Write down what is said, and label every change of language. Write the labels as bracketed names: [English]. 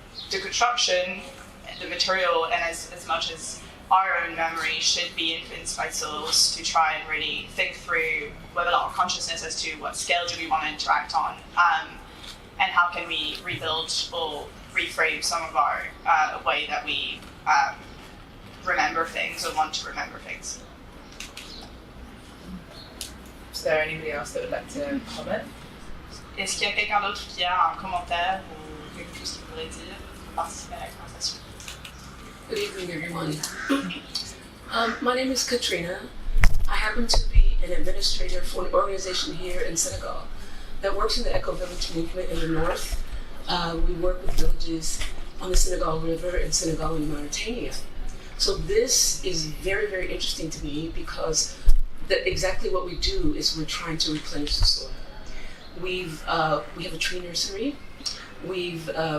[English] the construction, the material, and as much as our own memory should be influenced by soils to try and really think through with a lot of consciousness as to what scale do we want to interact on, and how can we rebuild or reframe some of our way that we remember things or want to remember things. Is there anybody else that would like to comment? [French] Est-ce qu'il y a quelqu'un d'autre qui a un commentaire ou quelque chose qu'il voudrait dire, participer à la conversation? [English] Good evening, everyone. My name is Katrina. I happen to be an administrator for an organization here in Senegal that works in the eco-village movement in the north. We work with villages on the Senegal River in Senegal and Mauritania. So this is very, very interesting to me because exactly what we do is we're trying to replenish the soil. We have a tree nursery. We've